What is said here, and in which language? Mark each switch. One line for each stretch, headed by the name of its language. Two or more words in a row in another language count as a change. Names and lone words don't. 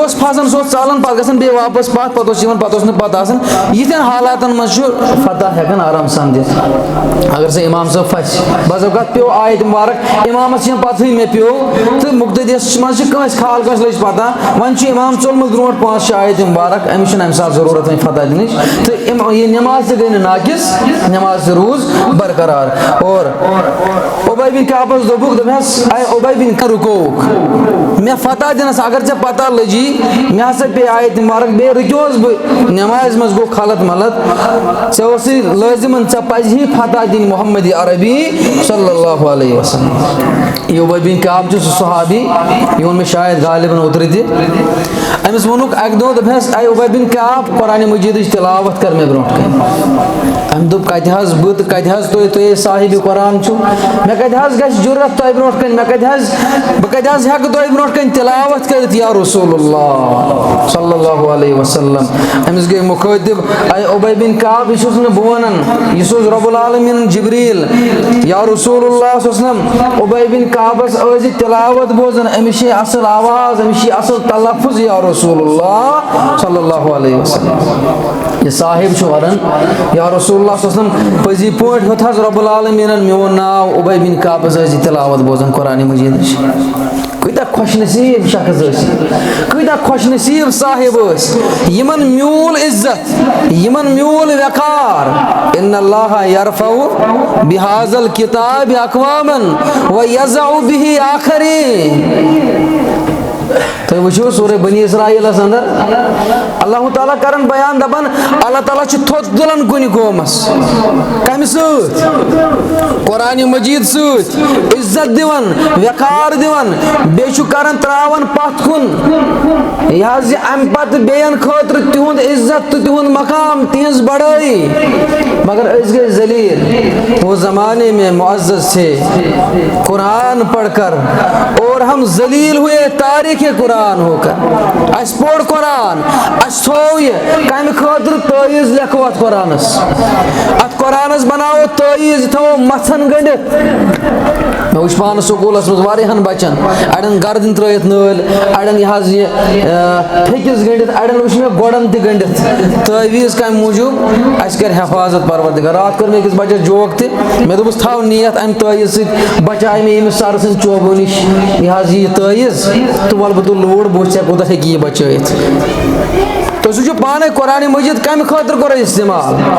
Kashmiri: اوس پھسان سُہ اوس ژلان پتہٕ گژھان بیٚیہِ واپس پتھ پتہٕ اوس یِوان پتہٕ اوس نہٕ پتہ آسان یِتھٮ۪ن حالاتن منٛز چھُ فتح ہٮ۪کان آرام سان دِتھ اگر سا امام صٲب پھسہِ بعض اوقات پیو آیت مبارک امامس چھنہٕ پتہٕے مےٚ پیو تہٕ مُقتدیس منٛز چھِ کٲنٛسہِ خال کٲنٛسہِ لٔج پتہ وۄنۍ چھُ امام ژولمُت برونٹھ 5-6 آیت مبارک أمِس چھُنہٕ امہِ ساتہٕ ضروٗرت وۄنۍ فتح دِنٕچ تہٕ یہ نماز تہِ گٔے نہٕ ناقص نماز تہِ روٗز برقرار اور اُبَے بِن کعبس دوٚپُکھ دوٚپہس اے اُبَے بِن رُکووُکھ مےٚ فتح دِنس اگر ژےٚ پتہ لٔجی مےٚ ہسا پیٚیہِ آیت مبارک بیٚیہِ رُکیوس بہٕ نمازِ منٛز گوٚو خلط ملط ژےٚ اوسُے لٲزمن ژےٚ پزِ فتح دِنۍ محمد عربی
Arabic: صلی اللہ علیہ وسلم
Kashmiri: یہ اُبَے بن کعب چھُ سُہ صحابی یہ ووٚن مےٚ شاید غالباً اوترٕ تہِ أمِس ووٚنُکھ اکہِ دۄہ دوٚپہس اے اُبَے بن کعب قرآنِ مجیدٕچ تلاوت کر مےٚ برونٹھ کَنہِ أمۍ دوٚپ کتہِ حظ بہٕ تہٕ کتہِ حظ تُہۍ صاحبِ قرآن چھُو مےٚ کتہِ حظ گژھِ جُرت تۄہہِ برونٹھ کَنہِ بہٕ کتہِ حظ ہٮ۪کہٕ تۄہہِ برونٹھ کَنہِ تلاوت کٔرِتھ
Arabic: یا رسول اللہ صلی اللہ علیہ وسلم
Kashmiri: أمِس گٔے مُخٲطب اے اُبَے بن کعب یہِ چھُس نہٕ بہٕ وَنان یہِ سوز رۄب العالمیٖن جبریٖل
Arabic: یا رسول اللہ صلی اللہ علیہ وسلم
Kashmiri: اُبَے بن کعبس ٲسۍ یہِ تلاوت بوزان أمِس چھِ اصل آواز أمِس چھِ اصل تلفظ
Arabic: یا رسول اللہ صلی اللہ علیہ
Kashmiri: وسلم یہ صاحب چھُ ونان
Arabic: یا رسول اللہ صلی اللہ علیہ وسلم
Kashmiri: پٔزی پٲٹھۍ ہیوٚت حظ رۄب العالمیٖنن میون ناو اُبَے بن کعبس ٲسۍ یہِ تلاوت بوزان قرآنِ مجیدٕچ کۭتیاہ خۄش نصیٖب شخص ٲسۍ کۭتیاہ خۄش نصیٖب صاحب ٲسۍ یِمن میوٗل عزت یِمن میوٗل وقار
Arabic: ان اللہ یرفع بہذا الکتاب اقواما ویضع بہ آخرین
Kashmiri: تُہۍ وٕچھِو سورہ بنی اسرائیلس اندر اللہ تعالیٰ کران بیان دپان اللہ تعالیٰ چھُ تھوٚد تُلان کُنہِ قومس کمہِ سۭتۍ قرآنِ مجیٖد سۭتۍ عزت دِوان وقار دِوان بیٚیہِ چھُ کران تراوان پتھ کُن یہِ حظ یہِ امہِ پتہٕ بیٚین خٲطرٕ تِہُنٛد عزت تہٕ تِہُنٛد مقام تِہنٛز بڑٲیی مگر أسۍ گٔے ذلیل
Urdu: وہ زمانے میں معزز تھے قرآن پڑھ کر اور ہم ذلیل ہوئے تاریخ قرآن ہو کر
Kashmiri: اس پوڑ قرآن اس تھو یہ کمہِ خٲطرٕ تٲیٖز لیکھو اتھ قرآنس اتھ قرآنس بناوو تٲیٖز یہِ تھاوو متھن گٔنڈِتھ مےٚ وٕچھ پانہٕ سکوٗلس منٛز واریاہن بچن اڑٮ۪ن گردن ترٲیِتھ نٲلۍ اڑٮ۪ن یہِ حظ یہِ پھیٚکِس گٔنڈِتھ اڑٮ۪ن وٕچھ مےٚ گۄڈن تہِ گٔنڈِتھ تٲویٖز کمہِ موٗجوٗب اسہِ کرِ حفاظت پروردگار راتھ کوٚر مےٚ أکِس بچس جوک تہِ مےٚ دوٚپُس تھاو نِیتھ امہِ تٲویٖز سۭتۍ بچاے مےٚ ییٚمِس سرٕ سٕنٛدِ چوبو نِش یہِ حظ یہِ تٲویٖز تہٕ وَلہٕ بہٕ تُلہٕ لوٗر بہٕ وٕچھِ ژےٚ کوٗتاہ ہیٚکہِ یہِ بچٲیِتھ تُہۍ وٕچھِو پانے قرآنِ مجیٖد کمہِ خٲطرٕ کوٚر استعمال